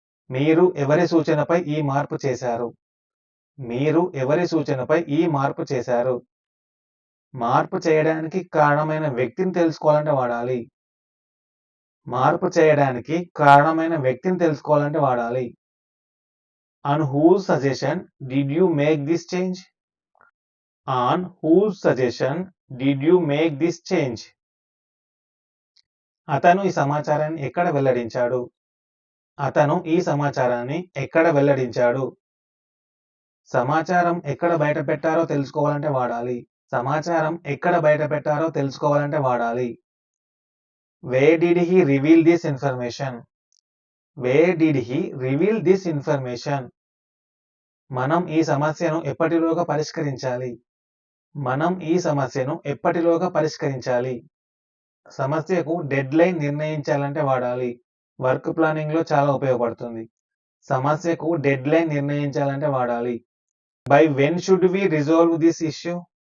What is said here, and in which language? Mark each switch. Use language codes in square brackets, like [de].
[te] మీరు ఎవరి సూచనపై ఈ మార్పు చేశారు? మీరు ఎవరి సూచనపై ఈ మార్పు చేశారు? మార్పు చేయడానికి కారణమైన వ్యక్తిని తెలుసుకోవాలంటే వాడాలి. మార్పు చేయడానికి కారణమైన వ్యక్తిని తెలుసుకోవాలంటే వాడాలి. [en] On whose suggestion did you make this change? On whose suggestion did you make this change? [te] అతను ఈ సమాచారాన్ని ఎక్కడ వెల్లడించాడు? అతను ఈ సమాచారాన్ని ఎక్కడ వెల్లడించాడు? సమాచారం ఎక్కడ బయట పెట్టారో తెలుసుకోవాలంటే వాడాలి. సమాచారం ఎక్కడ బయట పెట్టారో తెలుసుకోవాలంటే వాడాలి. [en] Where did he reveal this information? Where did he reveal this information? [te] మనం ఈ సమస్యను ఎప్పటిలోగా పరిష్కరించాలి? మనం ఈ సమస్యను ఎప్పటిలోగా పరిష్కరించాలి? సమస్యకు డెడ్ లైన్ నిర్ణయించాలంటే వాడాలి. వర్క్ ప్లానింగ్లో చాలా ఉపయోగపడుతుంది. సమస్యకు డెడ్ లైన్ నిర్ణయించాలంటే వాడాలి. [en] By when should we resolve this issue?